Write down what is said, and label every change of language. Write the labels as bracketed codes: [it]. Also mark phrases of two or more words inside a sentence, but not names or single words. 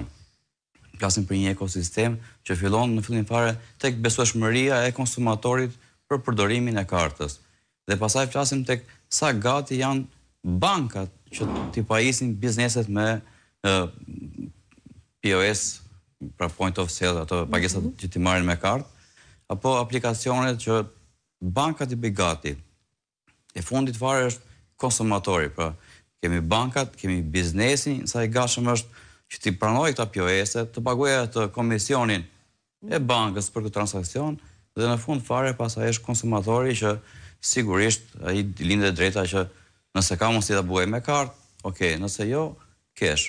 [sq] Flasim për një ekosistem që fillon në fillim fare tek besueshmëria e konsumatorit për përdorimin e kartës. Dhe pastaj flasim tek sa gati janë bankat që t'i pajisin bizneset me POS, pra [en] point of sale, [sq] ato pagesat që t'i marrin me kartë, apo aplikacionet që bankat i bëj gati. E fundit fare është konsumatori, pra kemi bankat, kemi biznesin, sa i gatshëm është që t'i pranoj këta POS-et, të paguajë atë komisionin e bankës për këtë transakcion, dhe në fund fare pastaj është konsumatori që sigurisht ai lindet drejta që nëse ka mundësi ta bëjë me kartë, okay, nëse jo, kesh.